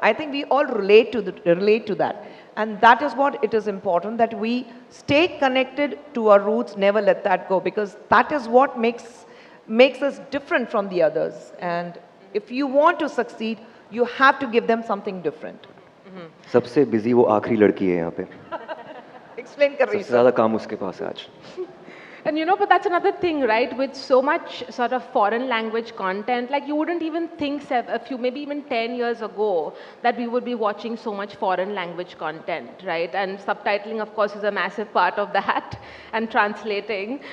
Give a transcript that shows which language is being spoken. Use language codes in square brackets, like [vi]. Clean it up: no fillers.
[en] I think we all relate to that. And that is what it is important, that we stay connected to our roots, never let that go, because that is what makes us different from the others. And if you want to succeed, you have to give them something different. [hi] सबसे busy वो आखिरी लड़की है यहाँ पे. Explain कर रही सबसे ज़्यादा काम उसके पास है आज. [en] And you know, but that's another thing, right? With so much sort of foreign language content, like you wouldn't even think maybe even 10 years ago, that we would be watching so much foreign language content, right? And subtitling, of course, is a massive part of that, and translating.